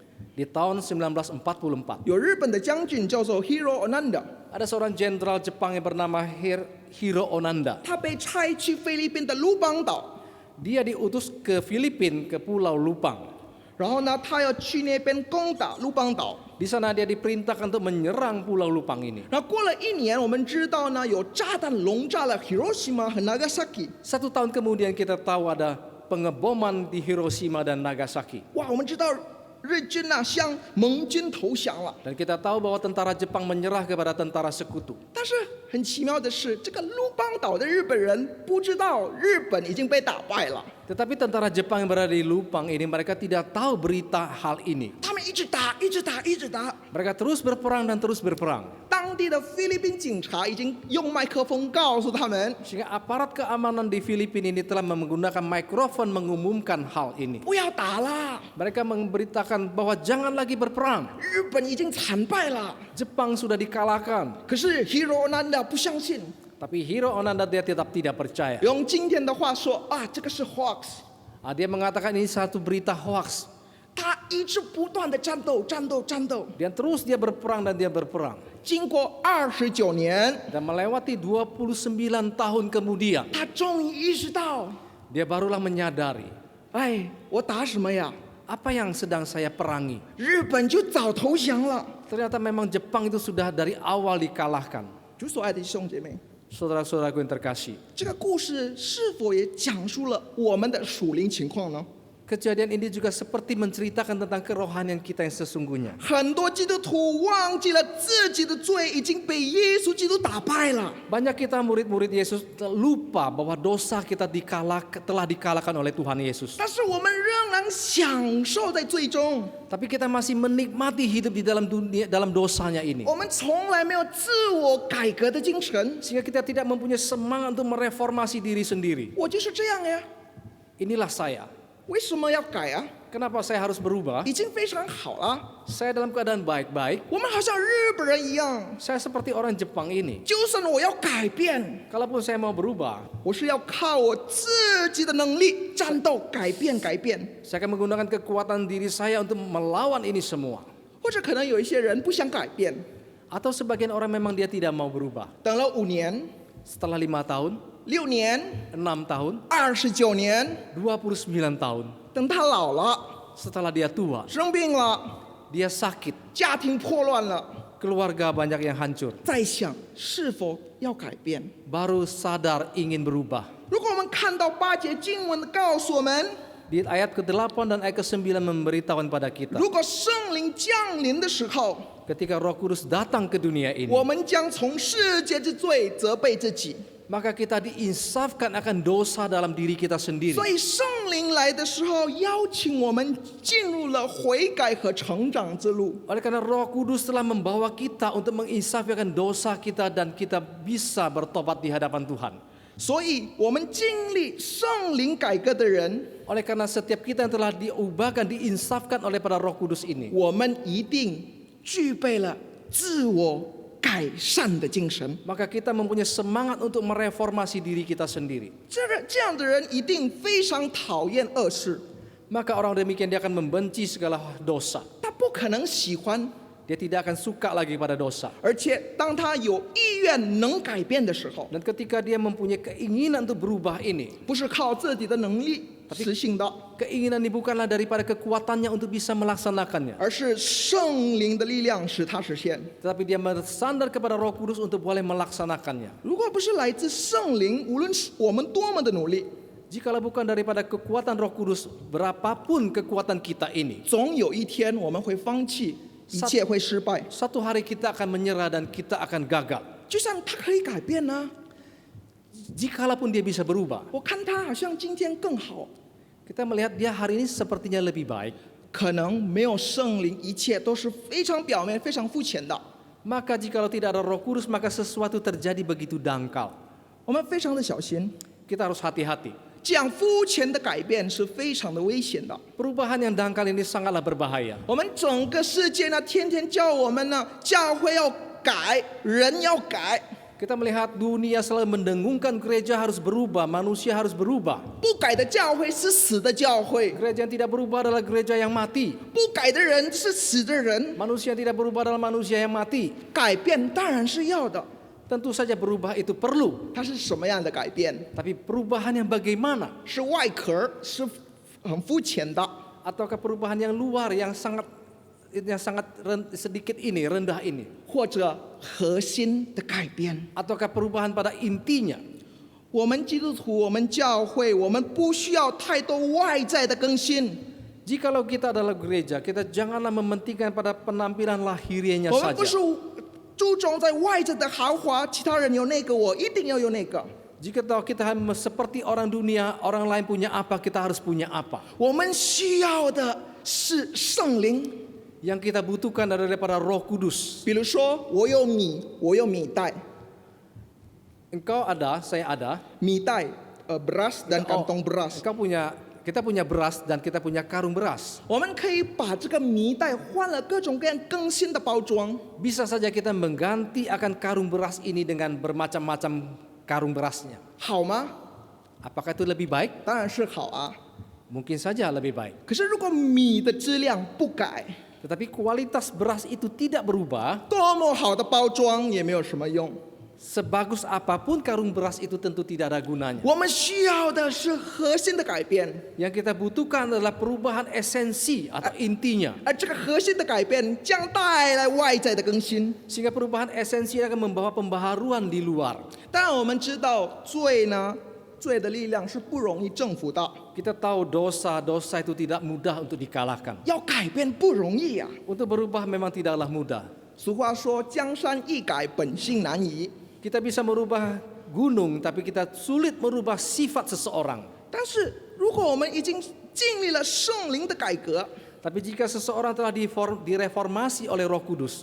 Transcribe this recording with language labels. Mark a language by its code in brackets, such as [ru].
[id] Di tahun 1944, [zh] 有日本的将军叫做 Hiro Onanda， [id] ada seorang jenderal Jepang yang bernama Hiro Onanda. [zh] 他被差去菲律宾的卢邦岛， [id] Dia diutus ke Filipina, ke Pulau Lupang. [zh] 然后呢，他要去那边攻打卢邦岛。 [id] Di sana dia diperintahkan untuk menyerang Pulau Lupang ini. [zh] 那过了1年，我们知道呢，有炸弹笼炸了 Hiroshima 和 Nagasaki。 [id] 1 tahun kemudian kita tahu ada pengeboman di Hiroshima dan Nagasaki. [zh] 哇，我们知道日军呐、向盟军投降了。 [id] Dan kita tahu bahwa tentara Jepang menyerah kepada tentara sekutu. [zh] 但是很奇妙的是，这个卢邦岛的日本人不知道日本已经被打败了， [id] Tetapi tentara Jepang yang berada di Lupang ini mereka tidak tahu berita hal ini. [zh] 他们一直打，一直打，一直打。 [id] Mereka terus berperang dan terus berperang. [zh] 当地的菲律宾警察已经用麦克风告诉他们， [id] Sehingga aparat keamanan di Filipina ini telah menggunakan mikrofon mengumumkan hal ini. [zh] 不要打了， [id] Mereka memberitakan bahwa jangan lagi berperang. [zh] 日本已经惨败了。 [id] Jepang sudah dikalahkan. [zh] 可是 Hiro Onanda 不相信， [id] Tapi Hiro Onanda dia tetap tidak percaya. [zh] 用今天的话说啊，这个是 hoax。 [id] Dia mengatakan ini satu berita hoax. [zh] 他一直不断的战斗，战斗，战斗。 [id] Dan terus dia berperang dan dia berperang. [zh] 经过29年， [id] Dan melewati 29 tahun kemudian, [zh] 他终于意识到， [id] dia barulah menyadari, [zh] 哎，我打什么呀？ [id] apa yang sedang saya perangi. [zh] 日本就早投降了。 [id] Ternyata memang Jepang itu sudah dari awal dikalahkan. [zh] 主所爱的弟兄姐妹， [id] Saudara-saudaraku yang terkasih, [zh] 这个故事是否也讲述了我们的属灵情况呢？ [id] kejadian ini juga seperti menceritakan tentang kerohanian kita yang sesungguhnya. [zh] 很多基督徒忘记了自己的罪已经被耶稣基督打败了。 [id] Banyak kita murid-murid Yesus lupa bahwa dosa kita telah dikalahkan oleh Tuhan Yesus. [zh] 但是我们仍然享受在罪中， [id] Tapi kita masih menikmati hidup di dalam dunia, dalam dosanya ini. [zh] 我们从来没有自我改革的精神。 [id] Sehingga kita tidak mempunyai semangat untuk mereformasi diri sendiri. [zh] 我就是这样呀， [id] Inilah saya. [zh] 为什么要改啊？ [id] Kenapa saya harus berubah? [zh] 已经非常好了。 [id] Saya dalam keadaan baik-baik. [zh] 我们好像日本人一样， [id] Saya seperti orang Jepang ini. [zh] 就算我要改变， [id] Kalaupun saya mau berubah, [zh] 我是要靠我自己的能力战斗改变改变。 [id] saya akan menggunakan kekuatan diri saya untuk melawan ini semua. [zh] 或者可能有一些人不想改变， [id] Atau sebagian orang memang dia tidak mau berubah. [zh] 等了5年、 [id] Setelah 5 tahun, [zh] 6年、 [id] 6 tahun, [zh] 29年， [id] 29 tahun, [zh] 等他老了、 [id] setelah dia tua, [zh] 生病了、 [id] dia sakit, [zh] 家庭破乱了， [id] keluarga banyak yang hancur, [zh] 再想是否要改变。 [id] baru sadar ingin berubah. [zh] 如果我们看到8节经文告诉我们， [id] Di ayat ke-8 dan ayat ke-9 memberitahukan pada kita, [zh] 如果圣灵降临的时候， [id] ketika Roh Kudus datang ke dunia ini, [zh] 我们将从世界之罪责备自己。 [id] maka kita diinsafkan akan dosa dalam diri kita sendiri. [zh] 所以圣灵来的时候，邀请我们进入了悔改和成长之路。 [id] Oleh karena Roh Kudus telah membawa kita untuk menginsafkan dosa kita dan kita bisa bertobat di hadapan Tuhan. [zh] 所以，我们经历圣灵改革的人， [id] Oleh karena setiap kita yang telah diubahkan, diinsafkan oleh pada Roh Kudus ini, [zh] 我们一定具备了自我改善的精神。 [id] maka kita mempunyai semangat untuk mereformasi diri kita sendiri. [zh] 这样的人一定非常讨厌恶事， [id] Maka orang demikian dia akan membenci segala dosa. [zh] 他不可能喜欢， [id] Dia tidak akan suka lagi pada dosa. [zh] 而且当他有意愿能改变的时候， [id] Dan ketika dia mempunyai keinginan untuk berubah ini, [zh] 不是靠自己的能力实行的， [id] keinginan ini bukanlah daripada kekuatannya untuk bisa melaksanakannya, [zh] 而是圣灵的力量使他实现。 [id] tetapi dia bersandar kepada Roh Kudus untuk boleh melaksanakannya. [zh] 如果不是来自圣灵，无论是我们多么的努力， [id] Jikalau bukan daripada kekuatan Roh Kudus, berapapun kekuatan kita ini, [zh] 总有一天我们会放弃，一切会失败。 [id] satu hari kita akan menyerah dan kita akan gagal. [zh] 就像他可以改变呢、 [id] Jikalaupun dia bisa berubah, [zh] 我看他好像今天更好， [id] kita melihat dia hari ini sepertinya lebih baik. [zh] 可能没有圣灵，一切都是非常表面、非常肤浅的。 [id] Maka jikalau tidak ada Roh Kudus, maka sesuatu terjadi begitu dangkal. [zh] 我们非常的小心， [id] Kita harus hati-hati. [zh] 这样肤浅的改变是非常的危险的。 [id] Perubahan yang dangkal ini sangatlah berbahaya. [zh] 我们整个世界呢，天天叫我们呢，教会要改，人要改， [id] Kita melihat dunia selalu mendengungkan gereja harus berubah, manusia harus berubah. [zh] 不改的教会是死的教会， [id] Gereja yang tidak berubah adalah gereja yang mati. [zh] 不改的人是死的人。 [id] Manusia yang tidak berubah adalah manusia yang mati. [zh] 改变当然是要的， [id] Tentu saja berubah itu perlu. [zh] 它是什么样的改变？ [id] Tapi perubahan yang bagaimana? [zh] 是外壳，是很肤浅的， [id] Ataukah perubahan yang luar yang sangat sedikit ini, rendah ini? [zh] 或者核心的改变？ [id] Ataukah perubahan pada intinya? [zh] 我们基督徒，我们教会，我们不需要太多外在的更新， [id] Jikalau kita adalah gereja, kita janganlah mementingkan pada penampilan lahiriahnya [zh] 我们不是 [id] saja. [zh] 注重在外在的豪华，其他人有那个，我一定要有那个。 [id] Jika tahu kita seperti orang dunia, orang lain punya apa, kita harus punya apa. [zh] 我们需要的是圣灵。 [id] Yang kita butuhkan adalah daripada Roh Kudus. [zh] 比如说，我有米，我有米袋， [id] Engkau ada, saya ada. [zh] 米袋 [id] beras dan kantong beras。 Kita punya beras dan kita punya karung beras. [zh] 我们可以把这个米袋换了各种各样更新的包装， [id] Bisa saja kita mengganti akan karung beras ini dengan bermacam-macam karung berasnya. [zh] 好吗？ [id] Apakah itu lebih baik? [zh] 当然是好啊。 [id] Mungkin saja lebih baik. [zh] 可是如果米的质量不改， [id] Tetapi kualitas beras itu tidak berubah, [zh] 多么好的包装也没有什么用。 [id] sebagus apapun karung beras itu tentu tidak ada gunanya. [zh] 我们需要的是核心的改变， [id] Yang kita butuhkan adalah perubahan esensi atau intinya. [zh] 而这个核心的改变将带来外在的更新。 [id] Sehingga perubahan esensi akan membawa pembaharuan di luar. [zh] 当然，我们知道罪呢，罪的力量是不容易征服的， [id] Kita tahu dosa itu tidak mudah untuk dikalahkan. [zh] 要改变不容易呀、 [id] Untuk berubah memang tidaklah mudah. [zh] 俗话说：“江山易改，本性难移。” [id] Kita bisa merubah gunung, tapi kita sulit merubah sifat seseorang. [zh] 但是，如果我们已经经历了圣灵的改革， [id] Tapi jika seseorang telah direformasi oleh Roh Kudus,